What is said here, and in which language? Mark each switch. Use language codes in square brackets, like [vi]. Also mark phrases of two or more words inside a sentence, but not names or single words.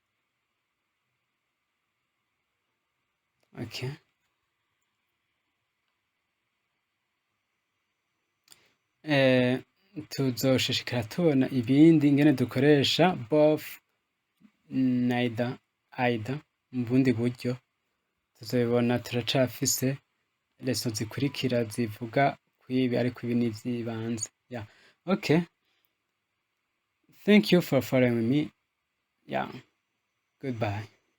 [rn] Okay, tuzoshishikara tubona ibindi ingene dukoresha [en] both, neither, either [rn] mu bundi buryo tuzobibona. Turacafise leson zikurikira zivuga kwibi, ariko ibi ni ivy'ibanze. [en] Yeah, okay, thank you for following me. Yeah, goodbye.